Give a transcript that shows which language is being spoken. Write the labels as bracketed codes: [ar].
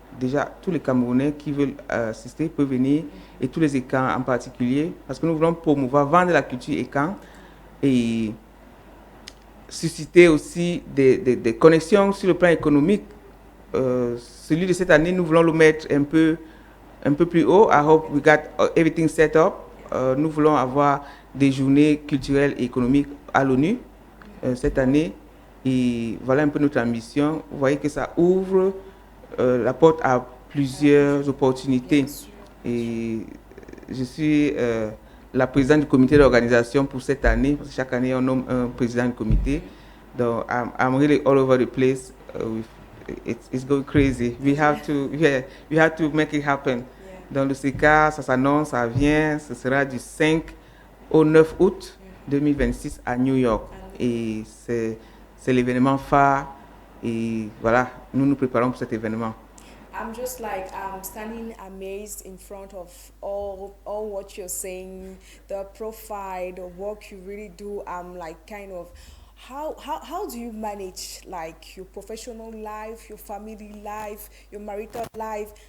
[fr] Déjà, tous les Camerounais qui veulent assister peuvent venir et tous les écans en particulier parce que nous voulons promouvoir, vendre la culture écan et susciter aussi des connexions sur le plan économique. Celui de cette année, nous voulons le mettre un peu plus haut. [en] I hope we got everything set up. [fr] Nous voulons avoir des journées culturelles et économiques à l'ONU cette année. Et voilà un peu notre ambition. Vous voyez que ça ouvre la porte à plusieurs opportunités. Et je suis la présidente du comité d'organisation pour cette année. Parce que chaque année, on nomme un président du comité. Donc, [en] I'm really all over the place. It's going crazy. We have to make it happen. [fr] Dans le CECA, ça s'annonce, ça vient. Ce sera du 5 au 9 août 2026 à New York. Et c'est l'événement phare. Et voilà, nous nous préparons pour cet événement. [en] I'm just like standing amazed in front of all what you're saying, the profile, the work you really do. I'm like kind of, how do you manage like your professional life, your family life, your marital life?